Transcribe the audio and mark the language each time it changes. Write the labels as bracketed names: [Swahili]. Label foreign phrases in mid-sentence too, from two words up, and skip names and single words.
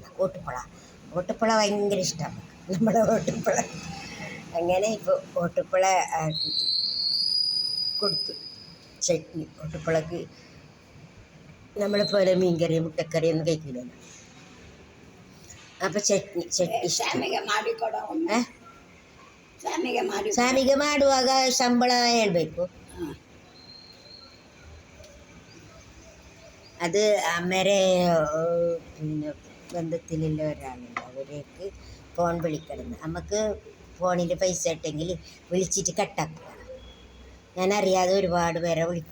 [Malayalam] ഓട്ടുപ്പുള ഭയങ്കര ഇഷ്ടമാണ് നമ്മുടെ ഓട്ടുപ്പുള. അങ്ങനെ ഇപ്പോൾ ഓട്ടുപ്പുള ആക്കിയിട്ട് കൊടുത്തു. ചട്നി ഓട്ടുപ്പുളക്ക് നമ്മളെപ്പോലെ മീൻകറി മുട്ടക്കറി ഒന്നും കഴിക്കില്ലല്ലോ. [Kannada] അപ്പം ಚಟ್ನಿ ಇಷ್ಟ. ಸಾಮಿಗೆ ಮಾಡುವಾಗ ಸಂಬಳ ಹೇಳಬೇಕು. [Malayalam] അത് അമ്മേരെ പിന്നെ ബന്ധത്തിലുള്ള ഒരാളുണ്ട്, അവരേക്ക് ഫോൺ വിളിക്കണം. നമുക്ക് ഫോണിൽ പൈസ ഇട്ടെങ്കിൽ വിളിച്ചിട്ട് കട്ടാക്കുക. ഞാനറിയാതെ ഒരുപാട് പേരെ വിളിക്കും.